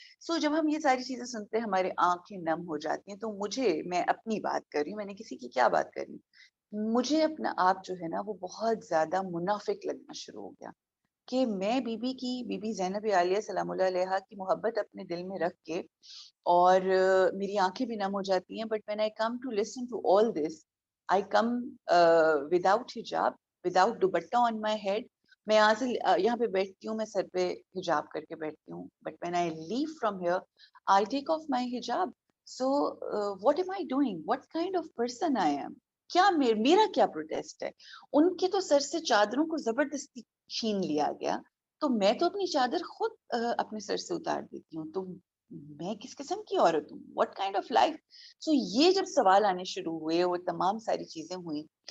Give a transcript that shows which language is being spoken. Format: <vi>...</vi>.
<ur>سو جب ہم یہ ساری چیزیں سنتے ہیں ہماری آنکھیں نم ہو جاتی ہیں. تو میں اپنی بات کر رہی ہوں، میں نے کسی کی کیا بات کر رہی ہوں، مجھے اپنا آپ جو ہے نا وہ بہت زیادہ منافق لگنا شروع ہو گیا کہ میں بی بی زینب عالیہ سلام اللہ علیہا کی محبت اپنے دل میں رکھ کے اور میری آنکھیں بھی نم ہو جاتی ہیں.</ur> <en>But when I come to listen to all this, I come without hijab, without dupatta on my head.</en> <ur>میں یہاں سے یہاں پہ بیٹھتی ہوں، میں سر پہ حجاب کر کے بیٹھتی ہوں.</ur> <en>But when I leave from here, I take off my hijab. So what am I doing? What kind of person I am?</en> <ur>کیا میرا کیا پروٹیسٹ ہے؟ ان کے تو سر سے چادروں کو زبردستی چھین لیا گیا، تو میں تو اپنی چادر خود اپنے سر سے اتار دیتی ہوں. تو میں کس قسم کی عورت ہوں؟</ur> <en>What kind of life?</en> <ur>سو یہ جب سوال آنے شروع ہوئے وہ تمام ساری چیزیں ہوئیں.</ur>